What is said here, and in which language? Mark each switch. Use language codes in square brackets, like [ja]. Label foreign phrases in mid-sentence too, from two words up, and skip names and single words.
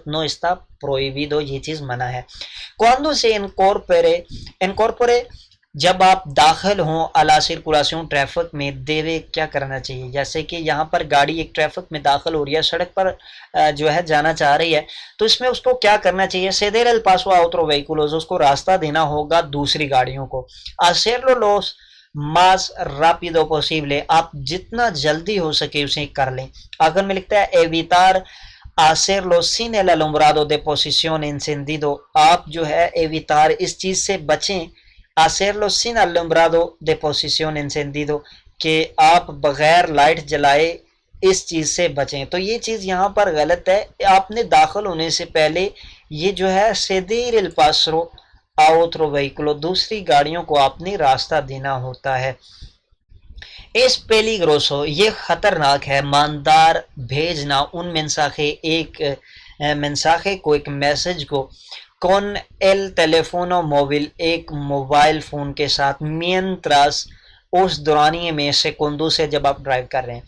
[es] no está prohibido, [ur] یہ چیز منع ہے. [es] cuando se incorpore, [ur] جب آپ داخل ہوں [es] a la circulación [ur] ٹریفک میں، دیوے کیا کرنا چاہیے؟ جیسے کہ یہاں پر گاڑی ایک ٹریفک میں داخل ہو رہی ہے، سڑک پر جو ہے جانا چاہ رہی ہے، تو اس میں اس کو کیا کرنا چاہیے؟ [es] ceder el paso otros vehículos, [ur] اس کو راستہ دینا ہوگا دوسری گاڑیوں کو. [es] hacerlo los más rápido posible، [ur] آپ جتنا جلدی ہو سکے اسے کر لیں. آخر میں لکھتا ہے [es] evitar hacerlo sin el alumbrado de posición encendido، [ur] آپ جو ہے evitar اس چیز سے بچیں، [es] hacerlo sin alumbrado de posición encendido، [ur] کہ آپ بغیر لائٹ جلائے اس چیز سے بچیں. تو یہ چیز یہاں پر غلط ہے. آپ نے داخل ہونے سے پہلے یہ جو ہے [es] ceder el paso otro vehículo, [ur] دوسری گاڑیوں کو آپ نے راستہ دینا ہوتا ہے. [es] es peligroso, [ur] یہ خطرناک ہے، ماندار بھیجنا [es] un mensaje, [ur] ایک منساخے کو، ایک میسج کو، [es] con el teléfono móvil, [ur] ایک موبائل فون کے ساتھ، مینتراس، اس دورانیے میں، سیکوندو سے، جب آپ ڈرائیو کر رہے ہیں.